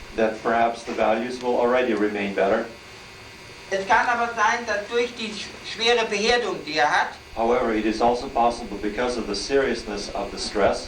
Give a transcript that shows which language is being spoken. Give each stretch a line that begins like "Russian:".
English: that perhaps the values will already remain better.
German: Es kann aber sein, dass durch die schwere Beherdung, die er hat,
English: However, it is also possible, because of the seriousness of the stress,